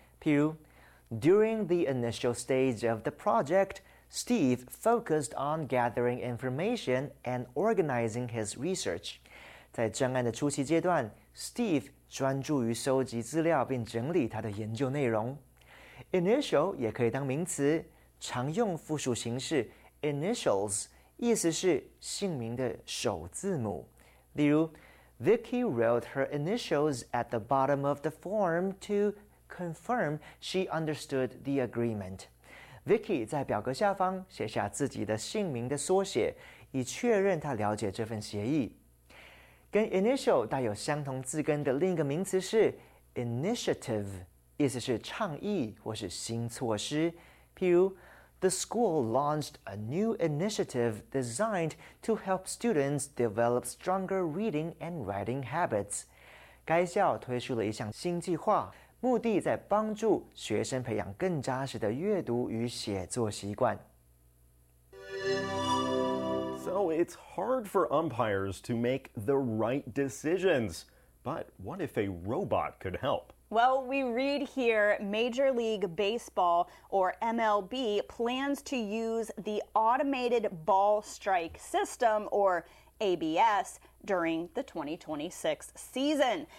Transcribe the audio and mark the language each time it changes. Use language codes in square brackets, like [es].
[zh] 譬如, [en] during the initial stage of the project, Steve focused on gathering information and organizing his research. [zh] 在专案的初期阶段, Steve 专注于收集资料并整理他的研究内容。 Initial 也可以当名词, 常用复数形式 initials 意思是姓名的首字母。例如, [en] Vicky wrote her initials at the bottom of the form to confirm she understood the agreement. [zh] Vicky 在表格下方写下自己的姓名的缩写, 以确认她了解这份协议。跟initial 带有相同字根的另一个名词是 initiative, 意思是倡议或是新措施。譬如, [en] the school launched a new initiative designed to help students develop stronger reading and writing habits. [zh] 该校推出了一项新计划, 目的在帮助学生培养更扎实的阅读与写作习惯。 [en] So it's hard for umpires to make the right decisions. But what if a robot could help? Well, we read here, Major League Baseball, or MLB, plans to use the Automated Ball Strike System, or ABS, during the 2026 season.